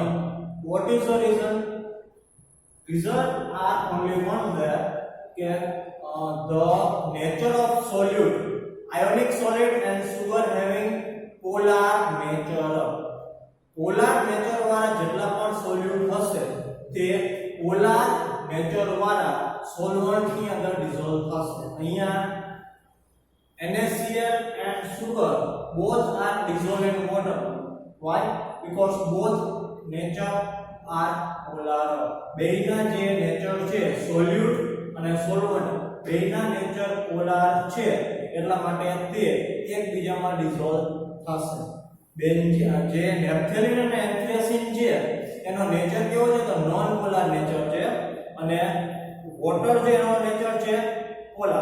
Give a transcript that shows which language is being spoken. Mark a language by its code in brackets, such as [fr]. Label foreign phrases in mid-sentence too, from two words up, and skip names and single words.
[en] What is the reason? Reason are only one there that the nature of solute, ionic solid and sugar having polar nature. Polar nature [gu] वाला જેટલા પણ સોલ્યુટ હશે તે [en] polar nature [gu] વાળા સોલ્વન્ટ ની અંદર ડિસોલ્વ થશે. અહીંયા [en] NaCl and sugar both are dissolved in water. Why? Because both nature are polar. [gu] બેયના જે નેચર છે સોલ્યુટ અને સોલ્વન્ટ બેયના [en] nature polar [gu] છે એટલા માટે તે એકબીજામાં ડિસોલ્વ થશે. બેન્ઝીન જે નેપ્થેલિન અને એન્થ્રેસિન છે એનો નેચર કેવો છે તો [en] non polar nature [gu] છે અને વોટર છે એનો નેચર છે પોલાર.